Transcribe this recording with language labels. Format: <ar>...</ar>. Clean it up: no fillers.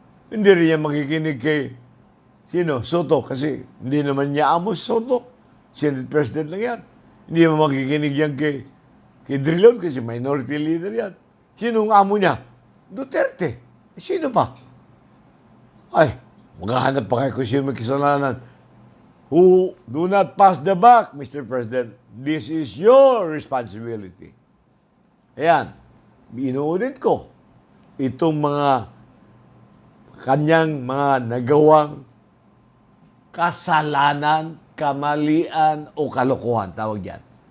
<tl>Hindi rin niya makikinig kay Soto. Kasi hindi naman niya amo si Soto. Senate President lang yan. Hindi naman makikinig yan kay Drilon kasi minority leader yan. Sino ang amo niya? Duterte. Sino pa? Ay, maghahanap pa kayo kung sino may kasalanan.</tl> <en>Who do not pass the buck, Mr. President. This is your responsibility.</en> <tl>Ayan, inuulit ko. Itong mga kanyang mga nagawang kasalanan, kamalian o kalokohan, tawag yan.</tl>